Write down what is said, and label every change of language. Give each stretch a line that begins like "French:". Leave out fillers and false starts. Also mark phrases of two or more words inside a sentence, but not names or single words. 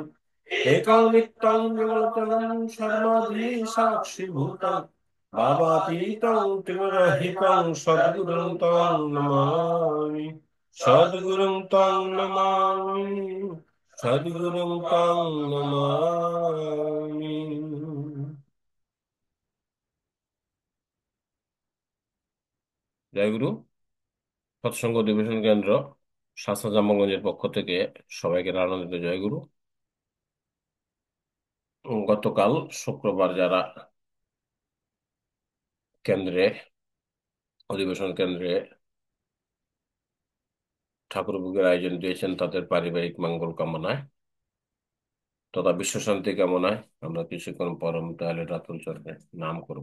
Sanskrit: एकं नित्यं विमलतलं शर्मादी साक्षिभूतं, भावातीतं त्रिगुणरहितं सद्गुरुं तं नमामि। सद्गुरुं तं नमामि। सद्गुरुं तं नमामि।
Bangla: জয় গুরু। সৎসঙ্গ অধিবেশন কেন্দ্র শাস্ত্র জামগঞ্জের পক্ষ থেকে সবাইকে আনন্দিত জয়গুরু। গতকাল শুক্রবার যারা কেন্দ্রে অধিবেশন কেন্দ্রে ঠাকুর ভোগের আয়োজন দিয়েছেন, তাদের পারিবারিক মঙ্গল কামনায় তথা বিশ্বশান্তি কামনায় আমরা কিছুক্ষণ পরম দয়ালের রাতুল চরণে নাম করব।